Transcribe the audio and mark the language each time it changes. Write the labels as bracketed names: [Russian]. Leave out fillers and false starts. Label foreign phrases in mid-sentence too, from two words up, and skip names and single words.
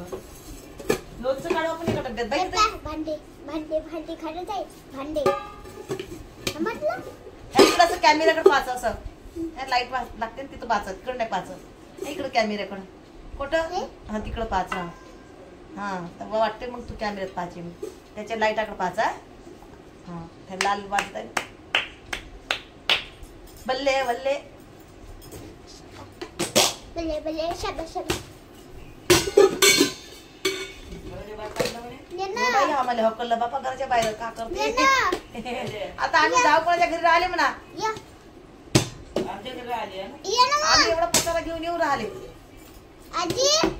[Marathi] लोणचं काढू आपण एका डब्यात बाई भांडे भांडे भांडे खायला आहे भांडे म्हटलं इकडं असं कॅमेऱ्याकडे पाच असं लाईट लागते तिथं पाच तिकडं नाही पाच इकडं कॅमेऱ्याकडं कुठं हा तिकडं पाच हा तर वाटते मग तू कॅमेऱ्यात पाच त्याच्या लाईटाकडे पाच हा त्या लाल वाजत आहे बल्ले बल्ले बल्ले बल्ले शाबाश शाबाश आम्हाला हकललं बापा घराच्या बाहेर का करते आता आम्ही जाऊ कोणाच्या घरी राहिले म्हणा आम्ही एवढा पसारा घेऊन येऊ राहिले आजी